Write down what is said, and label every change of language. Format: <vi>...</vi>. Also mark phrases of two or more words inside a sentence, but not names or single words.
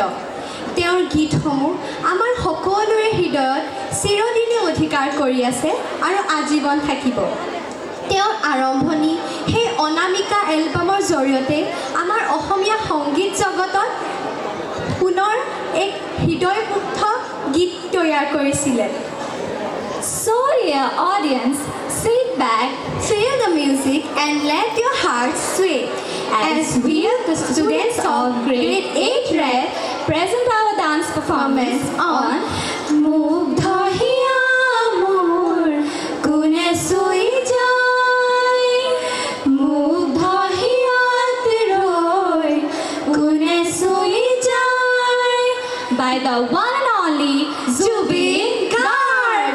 <as>তেওঁৰ গীতসমূহ আমাৰ সকলোৰে হৃদয়ত চিৰদিনে অধিকাৰ কৰি আছে আৰু আজীৱন থাকিব। তেওঁৰ আৰম্ভণি সেই অনামিকা এলবামৰ জৰিয়তে আমাৰ অসমীয়া সংগীত জগতত পুনৰ এক হৃদয়মুগ্ধ গীত তৈয়াৰ কৰিছিলে।</as> <en>So dear audience, sit back, Feel the music and let your hearts sway as we, the students of grade 8 Red, present our dance performance on Mugdha Hiya Mor Kune Sui Jai, Mugdha Hiya Tiroi Kune Sui Jai by the one and only Zubin Garg.</en>